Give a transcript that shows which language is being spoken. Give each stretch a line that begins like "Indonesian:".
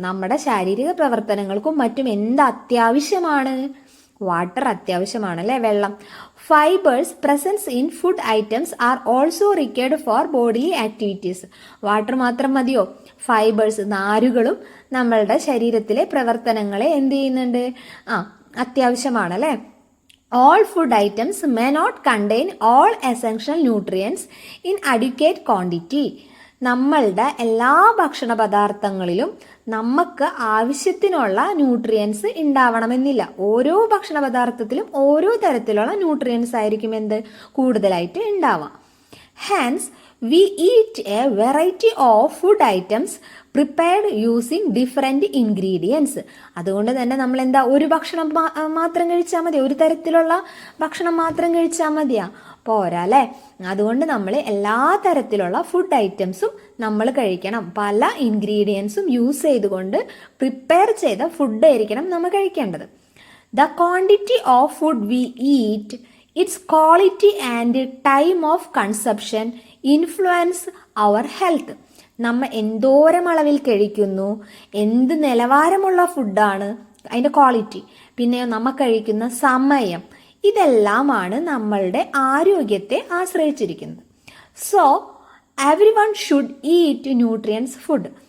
Malayalam: നമ്മുടെ ശാരീരിക പ്രവർത്തനങ്ങൾക്കും മറ്റും എന്ത് അത്യാവശ്യമാണ്? വാട്ടർ അത്യാവശ്യമാണ് അല്ലേ, വെള്ളം.
English: Fibres presence in food items are also required for body activities.
Malayalam: Water മാത്രം മതിയോ? ഫൈബേഴ്സ്, നാരുകളും നമ്മളുടെ ശരീരത്തിലെ പ്രവർത്തനങ്ങളെ എന്ത് ചെയ്യുന്നുണ്ട്? അത്യാവശ്യമാണ് അല്ലേ?
English: All food items may not contain all essential nutrients in adequate quantity.
Malayalam: നമ്മളുടെ എല്ലാ ഭക്ഷണ പദാർത്ഥങ്ങളിലും നമുക്ക് ആവശ്യത്തിനുള്ള ന്യൂട്രിയൻസ് ഉണ്ടാവണമെന്നില്ല. ഓരോ ഭക്ഷണ പദാർത്ഥത്തിലും ഓരോ തരത്തിലുള്ള ന്യൂട്രിയൻസ് ആയിരിക്കും കൂടുതലായിട്ട് ഉണ്ടാവാം.
English: Hence, we eat a variety of food items prepared using different ingredients.
Malayalam: അതുകൊണ്ട് തന്നെ നമ്മൾ ഒരു ഭക്ഷണം മാത്രം കഴിച്ചാൽ മതി? ഒരു തരത്തിലുള്ള ഭക്ഷണം മാത്രം കഴിച്ചാൽ മതിയാ? പോരാ അല്ലേ? അതുകൊണ്ട് നമ്മൾ എല്ലാ തരത്തിലുള്ള ഫുഡ് ഐറ്റംസും നമ്മൾ കഴിക്കണം. പല ഇൻഗ്രീഡിയൻസും യൂസ് ചെയ്തുകൊണ്ട് പ്രിപ്പയർ ചെയ്ത ഫുഡ് ആയിരിക്കണം നമ്മൾ കഴിക്കേണ്ടത്.
English: The quantity of food we eat, its quality and time of consumption influence our health.
Malayalam: നമ്മൾ എന്തോരം അളവിൽ കഴിക്കുന്നു, എന്ത് നിലവാരമുള്ള ഫുഡാണ്, അതിൻ്റെ ക്വാളിറ്റി, പിന്നെ നമ്മൾ കഴിക്കുന്ന സമയം, ഇതെല്ലാമാണ് നമ്മളുടെ ആരോഗ്യത്തെ ആശ്രയിച്ചിരിക്കുന്നത്.
English: So every one should eat nutrients food.